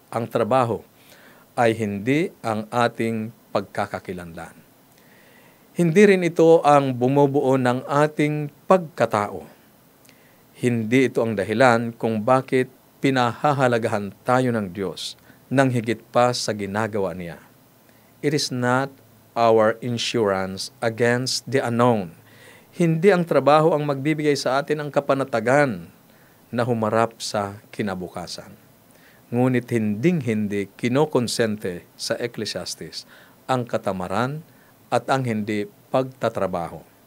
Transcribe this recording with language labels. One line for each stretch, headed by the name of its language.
Filipino: Ang trabaho ay hindi ang ating pagkakakilanlan. Hindi rin ito ang bumubuo ng ating pagkatao. Hindi ito ang dahilan kung bakit pinahahalagahan tayo ng Diyos nang higit pa sa ginagawa niya.
English: It is not our insurance against the unknown.
Filipino: Hindi ang trabaho ang magbibigay sa atin ang kapanatagan na humarap sa kinabukasan. Ngunit hinding-hindi kinokonsente sa Ecclesiastes ang katamaran at ang hindi pagtatrabaho.